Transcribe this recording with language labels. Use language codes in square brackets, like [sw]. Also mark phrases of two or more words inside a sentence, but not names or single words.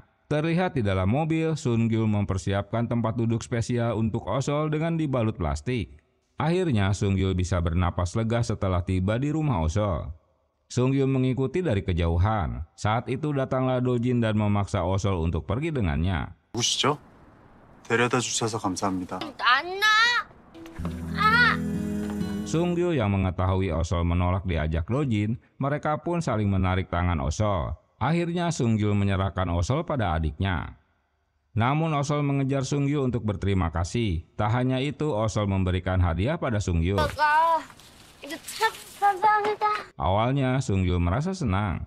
[id] Terlihat di dalam mobil, Sung-gil mempersiapkan tempat duduk spesial untuk Osol dengan dibalut plastik. Akhirnya Sung-gil bisa bernapas lega setelah tiba di rumah Osol. Sung-gil mengikuti dari kejauhan. Saat itu datanglah Do-jin dan memaksa Osol untuk pergi dengannya. [ko] 누구시죠? 데려다 주셔서 감사합니다. [id] Sung-gil yang mengetahui Osol menolak diajak Do-jin, mereka pun saling menarik tangan Osol. Akhirnya Sung-gil menyerahkan Osol pada adiknya. Namun Osol mengejar Sung-gil untuk berterima kasih. Tak hanya itu, Osol memberikan hadiah pada Sung-gil. Awalnya Sung-gil merasa senang.